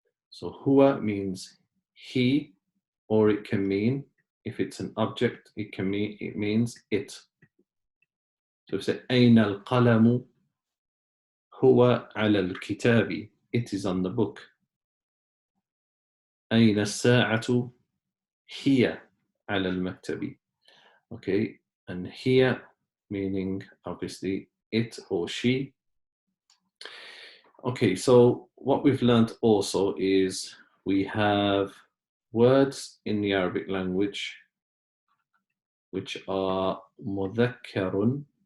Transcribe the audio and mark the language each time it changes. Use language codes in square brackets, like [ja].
[en] So huwa means he, or it can mean, if it's an object, it means it. So if we say [ar] أين القلم هو على الكتاب, [en] it is on the book. [ar] أين الساعة هي على المكتب. [en] Okay, and here meaning obviously it or she. Okay, so what we've learned also is we have words in the Arabic language which are mudhakkarun.